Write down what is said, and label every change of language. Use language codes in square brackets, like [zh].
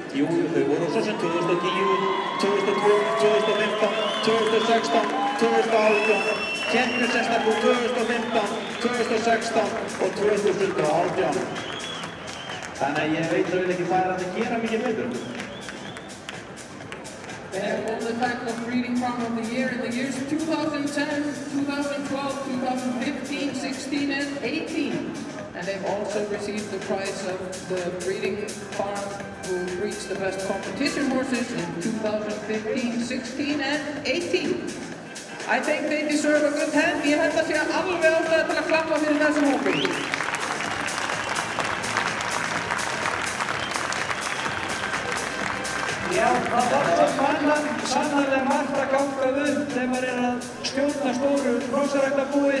[is] Jú, þau voru svo sem 2010, 2012, 2015, 2016, 2018, keppnisestarkur 2015, 2016 og 2018. Þannig að ég veit raun ekki hvað að gera mikið betur. [en] They have won the title of Breeding Farm of the Year in the years 2010, 2012, 2015, 16 and 18. And they've also received the prize of the Breeding Farm who breeds the best competition horses in 2015, 16 and 18. I think they deserve a good hand. [is] Ég held að sé alveg ástæða til að klappa fyrir þessum hópi. Já, það var svo sannarlega margt að ganga upp þegar maður að stjórna stóru hrossræktarbúi.